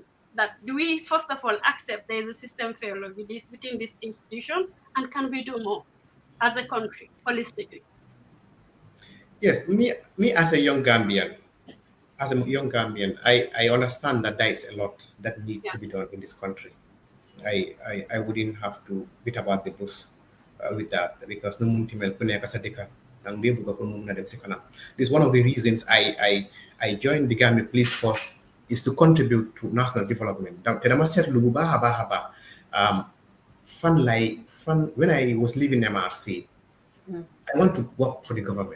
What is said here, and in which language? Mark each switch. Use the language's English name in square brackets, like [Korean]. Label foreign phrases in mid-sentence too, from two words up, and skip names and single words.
[English] That do we first of all accept there is a system failure within this institution, and can we do more as a country holistically? Yes, me as a young Gambian, I understand that there is a lot that needs to be done in this country. I wouldn't have to beat about the bush with that, because no muntimel kuneka sadika and be able to this is one of the reasons I joined the Gambia Police Force, is to contribute to national development. When I was leaving MRC, I want to work for the government.